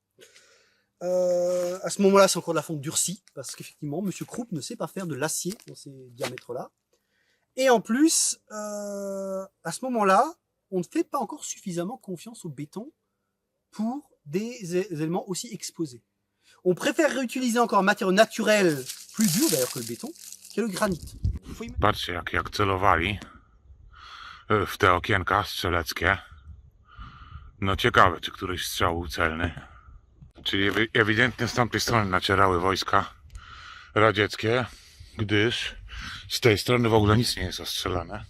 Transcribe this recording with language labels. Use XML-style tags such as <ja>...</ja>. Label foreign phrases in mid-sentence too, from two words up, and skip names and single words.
<fr>À ce moment-là, c'est encore de la fonte durcie, parce qu'effectivement, Monsieur Krupp ne sait pas faire de l'acier dans ces diamètres-là. Et en plus, à ce moment-là, on ne fait pas encore suffisamment confiance au béton pour des éléments aussi exposés. On préfère réutiliser encore un matériau naturel, plus dur d'ailleurs que le béton, qui est le granit.</fr> <pl>Patrzcie, jak celowali w te okienka strzeleckie. No ciekawe, czy któryś strzał był celny. Czyli ewidentnie z tamtej strony nacierały wojska radzieckie, gdyż z tej strony w ogóle nic nie jest ostrzelane.</pl>